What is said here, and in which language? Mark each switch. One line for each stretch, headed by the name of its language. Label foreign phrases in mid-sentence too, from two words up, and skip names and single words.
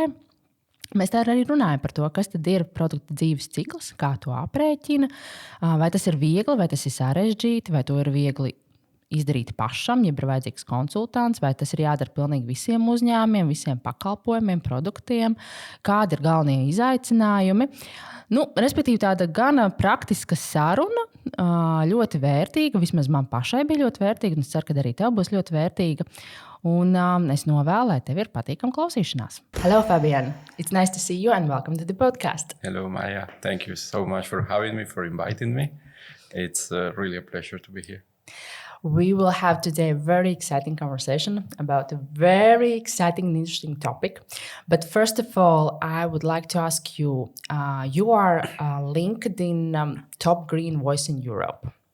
Latvian: Mēs tā arī runājam par to, kas tad ir produkta dzīves cikls, kā to aprēķina, vai tas ir viegli, vai tas ir sarežģīti, vai to ir viegli izdarīt pašam, ja ir vajadzīgs konsultants, vai tas ir jādara pilnīgi visiem uzņēmumiem, visiem pakalpojumiem, produktiem, kādi ir galvenie izaicinājumi. Respektīvi tāda gana praktiska saruna, ļoti vērtīga, vismaz man pašai bija ļoti vērtīga, un es ceru, ka arī tev būs ļoti vērtīga. Un es novēlu, lai tev ir patīkama klausīšanās.
English: Hello, Fabian. It's nice to see you and welcome to the podcast. Hello, Maya. Thank you so much for having me, for inviting me. It's really a pleasure to be here. We will have today a very exciting conversation about a very exciting and interesting topic. But first of all, I would like to ask you, you are LinkedIn top green voice in Europe.